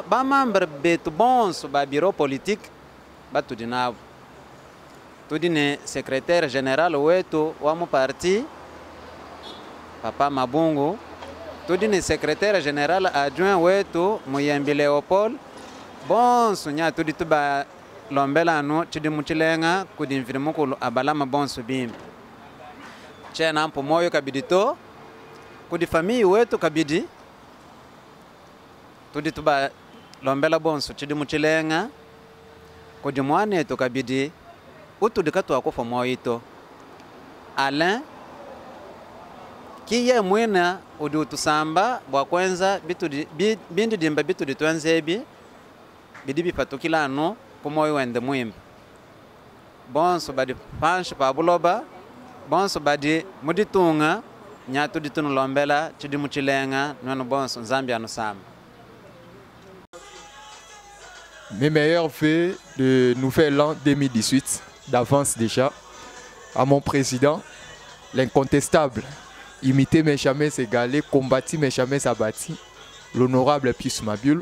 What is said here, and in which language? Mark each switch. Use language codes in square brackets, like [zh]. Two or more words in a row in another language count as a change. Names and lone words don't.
[lu] ba membre betu bonso ba [fr] bureau politique [lu] batudi nabo tudi ne [fr] secrétaire général [lu] wetu wa mu parti Papa Mabungu tudi ne [fr] secrétaire général adjoint [lu] wetu Muyembi Léopold bonso nya tudi tuba lombela no chidi muchilenga kudi mfirimukulu abalama bonso bimbi chena ampo moyo kabidito kudi famille wetu kabidi tudi tuba lombela bonso chidi muchilenga kudi mwane to kabidi utudi katwa kufa moyo Alain kiye mwena udi utusamba bwa kwenza bitudi bindi dimba bitudi twenzebi bidibi patukila no kumoyo wende muimba bonso badi panshi pa buloba bonso badi muditunga nyatu ditunu lombela chidi muchilenga nono bonso Nzambi anusamba. [fr] Mes meilleurs vœux de nouvel an 2018 d'avance déjà à mon président, l'incontestable, imiter mais jamais s'égaler, combattre mais jamais s'abattre, l'honorable Pius Mwabilu.